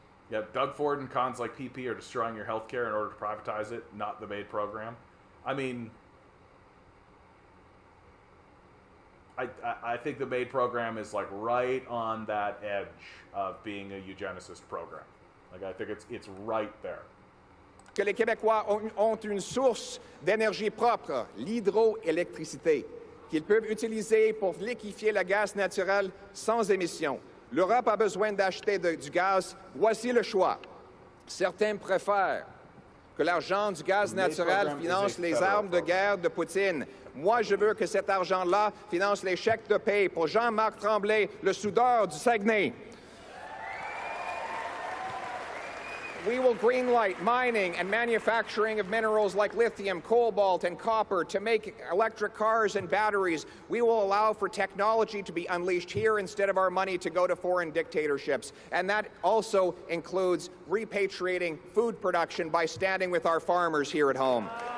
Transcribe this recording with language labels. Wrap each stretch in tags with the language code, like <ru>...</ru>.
<en>Yeah, Doug Ford and cons like PP are destroying your healthcare in order to privatize it, not the MAID program. I mean, I think the MAID program is like right on that edge of being a eugenicist program. Like, I think it's right there.</en> <fr>Que les Québécois ont une source d'énergie propre, l'hydroélectricité, qu'ils peuvent utiliser pour liquéfier le gaz naturel sans émission. L'Europe a besoin d'acheter du gaz. Voici le choix. Certains préfèrent que l'argent du gaz naturel finance les armes de guerre de Poutine. Moi, je veux que cet argent-là finance les chèques de paie pour Jean-Marc Tremblay, le soudeur du Saguenay.</fr> <en>We will greenlight mining and manufacturing of minerals like lithium, cobalt, and copper to make electric cars and batteries. We will allow for technology to be unleashed here instead of our money to go to foreign dictatorships. And that also includes repatriating food production by standing with our farmers here at home.</en>